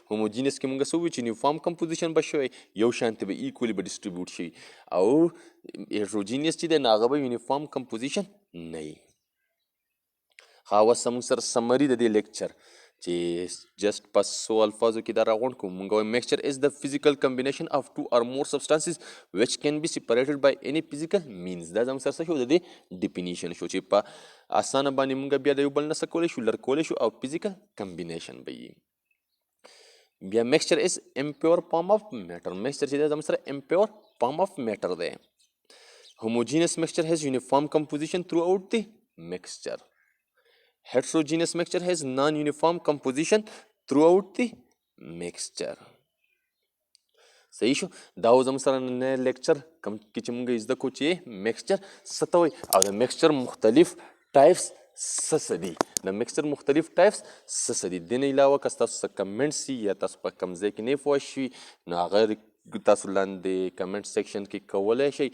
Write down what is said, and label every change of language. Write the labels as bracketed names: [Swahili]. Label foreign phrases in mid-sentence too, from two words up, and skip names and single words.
[Pashto] هوموجینس کې موږ څه وویو چې [English] uniform composition [Pashto] به شوی، یو شانتي به ایکولي به ډسټریبیوټ شي، او هیټروجینس چې دی نو هغه به [English] uniform composition [Pashto] نه وي. اوس زموږ سره سمري د دې لیکچر چې جسټ په څو الفاظو کې دا راغونډ کړو. موږ وایو [English] mixture is the physical combination of 2 or more substances which can be separated by any physical means. [Pashto] دا زموږ سره څه شو د دې ډیفینیشن شو چې په اسانه باندې موږ بیا د یو بل نه څه کولی شو لر کولی شو او [English] physical combination [Pashto] به وي. [English] بیا mixture is impure form of matter. [Pashto] میکسچر چې دی زموږ سره [English] impure form of matter [Pashto] دی. [English] homogeneous mixture has uniform composition throughout the mixture. Heterogeneous mixture has non-uniform composition throughout the mixture. [Pashto] صحیح شو. دا و زموږ سره نن لیکچر کوم کې چې موږ زده کړو چې میکسچر څه ته وایي او د میکسچر مختلف ټایپس څه دي. د میکسچر مختلف ټایپس څه دي. دې نه علاوه که ستاسو څه کمنټس وي یا تاسو په کوم ځای کې نه پوه شوي نو هغه تاسو لاندې [English] comment section [Pashto] کې کولی شئ.